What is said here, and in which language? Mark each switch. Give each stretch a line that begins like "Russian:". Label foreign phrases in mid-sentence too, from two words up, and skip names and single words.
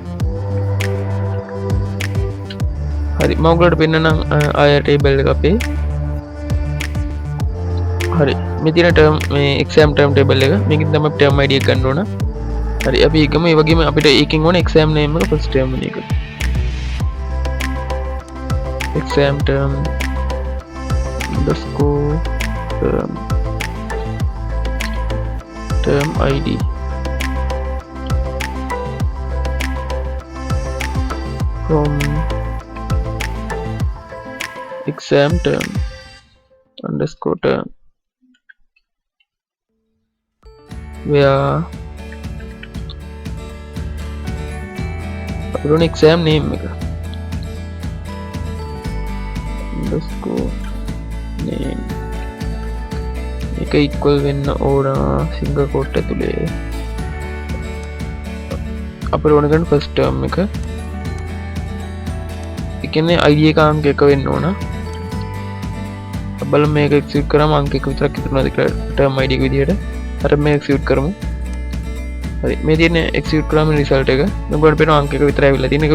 Sinhala: හරි මම ඔයගලට පෙන්නනම් ආය ටේබල් එක අපේ. හරි මේ තියෙන ටර්ම් මේ
English: exam term table
Sinhala: එක මේකෙන් තමයි
English: term ID
Sinhala: එක ගන්න ඕන. හරි අපි එකම ඒ වගේම අපිට ඒකෙන් ඕන
English: exam name
Sinhala: එක
English: first term
Sinhala: එක.
English: exam term underscore term ID from exam term underscore term where
Sinhala: අපිට ඕන
English: exam name එක underscore name
Sinhala: එක equal වෙන්න ඕන
English: single quote
Sinhala: ඇතුලේ අපිට ඕන කරන
English: first term
Sinhala: එක. ඒ කියන්නේ id එක අංක 1 වෙන්න ඕන. බලමු මේක execute කරාම අංක 1 විතරක් ඉතුරුනද කියලා
English: term id
Sinhala: එක විදිහට. අර මේ execute කරමු. හරි මේ තියෙන execute කරාම result එක මෙගොඩ පේන අංක 1 විතරයි ඇවිල්ලා තියෙන.